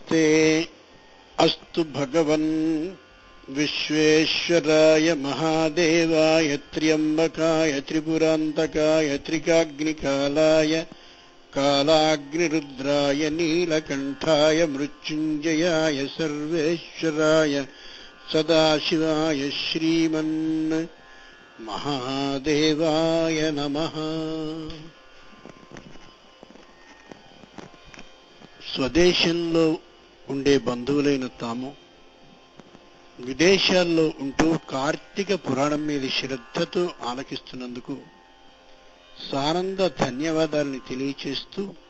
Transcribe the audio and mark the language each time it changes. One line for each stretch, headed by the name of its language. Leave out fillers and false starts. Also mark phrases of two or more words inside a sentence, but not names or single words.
Sanskrit: नमस्ते अस्तु भगवन् विश्वेश्वराय महादेवाय त्र्यंबकाय त्रिपुरान्तकाय त्रिकाग्निकालाय कालाग्निरुद्राय नीलकण्ठाय मृत्युञ्जयाय सर्वेश्वराय सदाशिवाय श्रीमन् महादेवाय नमः।
Telugu: స్వదేశంలో ఉండే బంధువులైన తాము విదేశాల్లో ఉంటూ కార్తీక పురాణం మీద శ్రద్ధతో ఆలకిస్తున్నందుకు సానంద ధన్యవాదాలని తెలియచేస్తూ